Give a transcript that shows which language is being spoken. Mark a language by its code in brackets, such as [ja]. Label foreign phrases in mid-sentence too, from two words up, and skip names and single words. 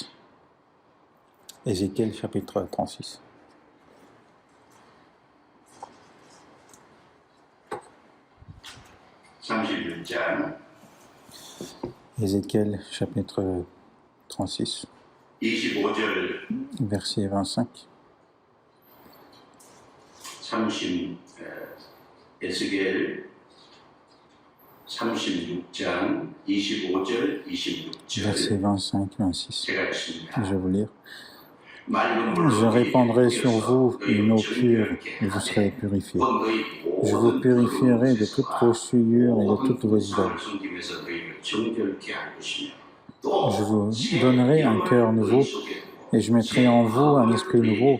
[fr] Ézéchiel chapitre 36. Ézéchiel chapitre 36, verset 25. [ko] 에스겔 36장 25절 26절 [fr] Versets 25-26. Je vais vous lire. Je répandrai sur vous une eau pure et vous serez purifiés. Je vous purifierai de toute vos souillures et de toutes vos idoles. Je vous donnerai un cœur nouveau et je mettrai en vous un esprit nouveau.